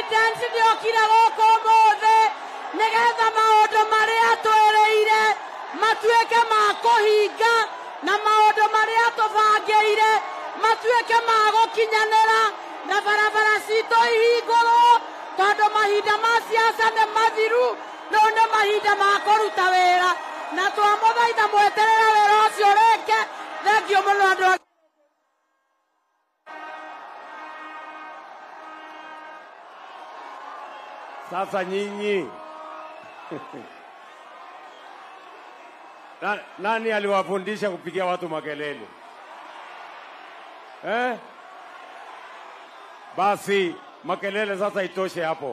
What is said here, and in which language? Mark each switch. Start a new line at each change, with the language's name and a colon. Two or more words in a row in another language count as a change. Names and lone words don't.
Kikuyu: Lawrence ndiokire gũkũ ũmũthĩ nĩgetha maũndũ marĩa twĩrĩire matuĩke ma kũhinga na maũndũ marĩa tũbangĩire matuĩke ma gũkinyanĩra na barabara citũ ihingũrwo tondũ mahinda ma siasa nĩ mathiru rĩu nĩ mahinda ma kũruta wĩra na twamũthaitha mweterere wĩra ũcio rĩngĩ. Thengiũ mũno andũ.
Swahili: Sasa nyinyi nani aliwafundisha kupigia watu makelele? Basi makelele sasa itoshe hapo.